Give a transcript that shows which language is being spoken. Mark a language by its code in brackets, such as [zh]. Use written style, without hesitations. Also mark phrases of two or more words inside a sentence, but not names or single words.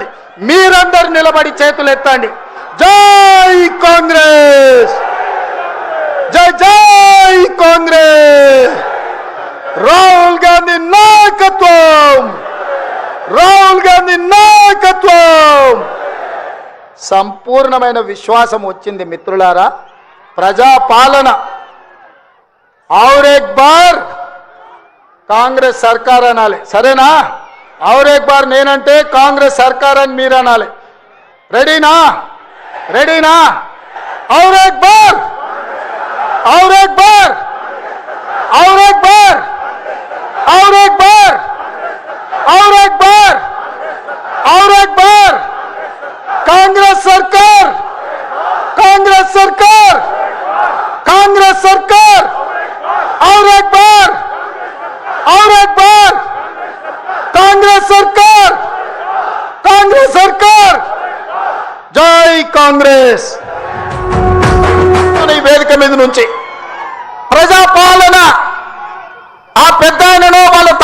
[te] మీరందరూ నిలబడి చేతులు ఎత్తండి. జై కాంగ్రెస్, జై జై కాంగ్రెస్. రాహుల్ గాంధీ నాయకత్వం, రాహుల్ గాంధీ నాయకత్వం. సంపూర్ణమైన విశ్వాసం వచ్చింది మిత్రులారా. ప్రజాపాలన [hi] और एक बार कांग्रेस सरकार [te] అనాలి, సరేనా? [hi] और एक बार [te] నేనంటే కాంగ్రెస్ సర్కార్ అని మీరు అనాలి. రెడీనా? రెడీనా? [hi] और एक बार, और एक बार, और एक बार, और एक बार, और एक बार, और एक बार. [te] కాంగ్రెస్ సర్కార్, కాంగ్రెస్ సర్కార్, కాంగ్రెస్ సర్కార్. [hi] और एक बार, और एक बार. [te] కాంగ్రెస్ సర్కార్, కాంగ్రెస్ సర్కార్. జై కాంగ్రెస్. ఈ వేదిక మీద నుంచి ప్రజాపాలన ఆ పెద్ద ఆయననో